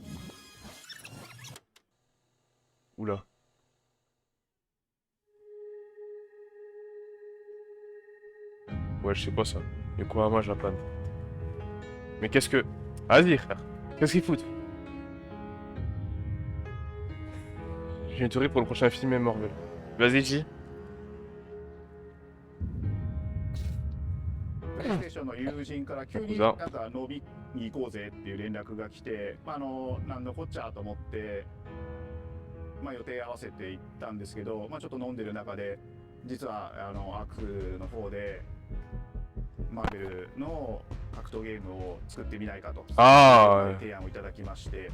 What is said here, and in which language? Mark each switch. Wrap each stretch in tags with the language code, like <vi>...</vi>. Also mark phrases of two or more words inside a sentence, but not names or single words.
<fr>Oula. Ouais, je sais pas ça. Yokohama, Japan. Mais qu'est-ce que... Vas-y, frère. Qu'est-ce qu'ils foutent? J'ai une théorie pour le prochain film et Marvel. Vas-y, dis.</fr> <ja>プレイステーションの友人から急になんか飲みに行こうぜっていう連絡が来て、なんのこっちゃと思って、予定合わせて行ったんですけど、ちょっと飲んでる中で、実はアクの方でマーベルの格闘ゲームを作ってみないかと提案をいただきまして。</ja>